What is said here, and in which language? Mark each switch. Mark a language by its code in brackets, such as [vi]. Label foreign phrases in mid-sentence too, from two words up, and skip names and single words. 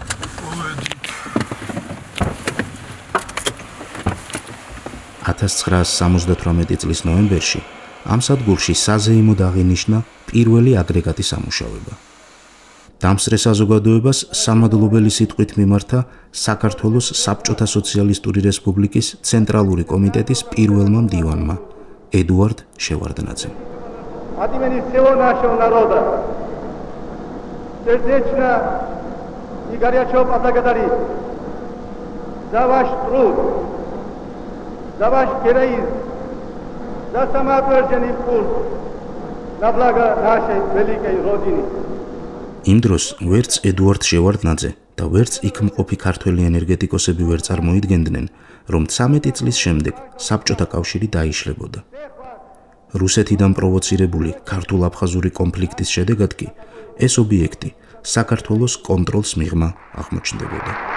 [ka] 1978 წლის ნოემბერში ამ სადგურში საზეიმოდ აღინიშნა პირველი აგრეგატის ამუშავება. დამსწრე საზოგადოებას სამადლობელი სიტყვით მიმართა საქართველოს საბჭოთა სოციალისტური რესპუბლიკის ცენტრალური комитетის პირველმა მდივანმა ედუარდ შევარდნაძემ. [ru] От имени всего нашего народа сердечно и горячо поблагодарить за ваш труд, за ваш героизм, за самоотверженный путь на благо нашей великой Родины. [ka] იმ დროს ვერც ედუარდ შევარდნაძე და ვერც იქ მყოფი ქართველი ენერგეტიკოსები ვერ წარმოიდგენდნენ, რომ 13 წლის შემდეგ საბჭოთა კავშირი დაიშლებოდა. რუსეთიდან პროვოცირებული ქართულ-აფხაზური კონფლიქტის შედეგად კი ეს ობიექტი საქართველოს კონტროლს მიღმა აღმოჩნდებოდა.